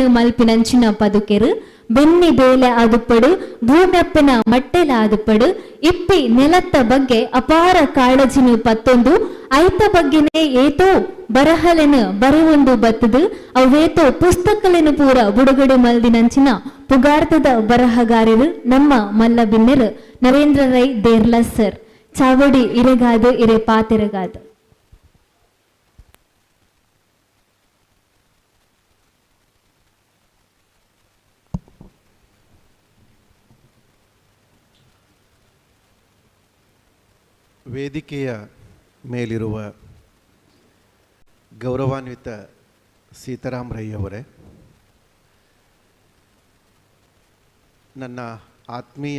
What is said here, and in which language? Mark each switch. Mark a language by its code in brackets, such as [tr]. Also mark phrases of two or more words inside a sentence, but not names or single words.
[tcy] ಮಲ್ಪಿನಂಚಿನ ಪದುಕೆರು ಬೆನ್ನಿ ಬೇಲೆ ಆದುಪಡು ಭೂಮೆಪ್ಪನ ಮಟ್ಟೆಲ ಆದುಪಡು ಇಪ್ಪಿ ನೆಲತ್ತ ಬಗ್ಗೆ ಅಪಾರ ಕಾಳಜಿನು ಪತ್ತೊಂದು ಐತ ಬಗ್ಗೆನೇ ಏತೋ ಬರಹಲೆನು ಬರೆಯೊಂದು ಬತ್ತದು ಅವೇತೋ ಪುಸ್ತಕಲೆನು ಪೂರ ಬುಡುಗಡೆ ಮಲ್ದಿನಂಚಿನ ಪುಗಾರ್ತದ ಬರಹಗಾರರು ನಮ್ಮ ಮಲ್ಲ ಬಿನ್ನೆರು ನರೇಂದ್ರ ರೈ ದೇರ್ಲ ಸರ್ ಚಾವಡಿ ಇರೆಗಾದು ಇರೆ ಪಾತೆರಗಾದು. [kn] ವೇದಿಕೆಯ ಮೇಲಿರುವ ಗೌರವಾನ್ವಿತ ಸೀತಾರಾಮ್ ರೈ ಅವರೇ, ನನ್ನ ಆತ್ಮೀಯ